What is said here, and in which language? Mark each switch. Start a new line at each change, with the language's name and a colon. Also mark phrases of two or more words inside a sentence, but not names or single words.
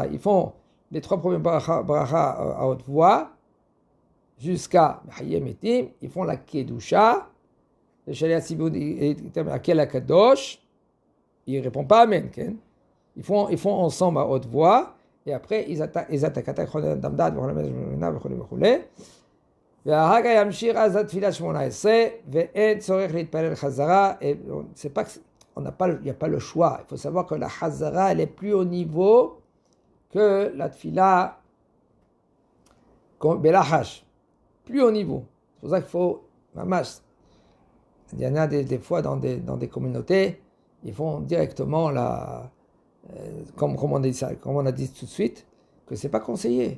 French: Ils font les 3 premiers bracha à haute voix, jusqu'à Hayemetim, ils font la Kedusha, le
Hebrew: שליח ציבור
French: à quel Akadosh, il ne répond pas Amen, ils font ensemble à haute voix, et après ils attaquent
Hebrew: ואחר כך ימשיך אז התפילה 18, ואין צורך להתפלל חזרה,
French: et c'est pas il n'y a pas le choix. Il faut savoir que la Hazara, elle est plus haut niveau que la
Hebrew: תפילה בלחש.
French: Plus haut niveau. C'est pour ça qu'il faut, mamash. Il y en a des fois dans des communautés, ils font directement comme on dit ça, comme on a dit tout de suite, que c'est pas conseillé.